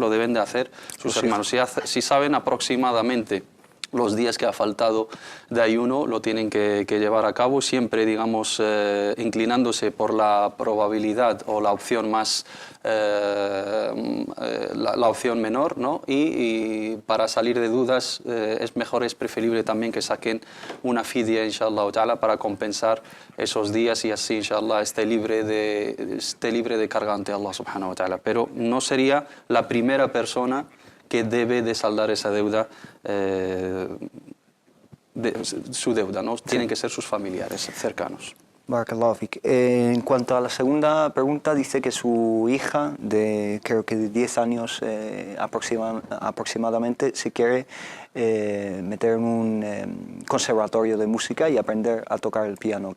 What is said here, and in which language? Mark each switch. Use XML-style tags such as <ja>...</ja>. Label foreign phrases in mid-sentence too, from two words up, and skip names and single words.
<es>Lo deben de hacer sus hermanos. Si saben aproximadamente los días que ha faltado de ayuno, lo tienen que llevar a cabo, siempre, digamos, inclinándose por la probabilidad o la opción más, la opción menor, ¿no? Y para salir de dudas es preferible también que saquen una fidya,</es> <ar>إن شاء الله تعالى,</ar> <es>para compensar esos días, y así, inshallah, esté libre de carga ante Allah</es> <ar>سبحانه وتعالى.</ar> <es>Pero no sería la primera persona que debe de saldar esa deuda, su deuda, ¿no? Tienen que ser sus familiares cercanos.</es> <ar>بارك الله فيك.</ar> <es>En cuanto a la segunda pregunta, dice que su hija, creo que de 10 años aproximadamente, se quiere meter en un conservatorio de música y aprender a tocar el piano.</es>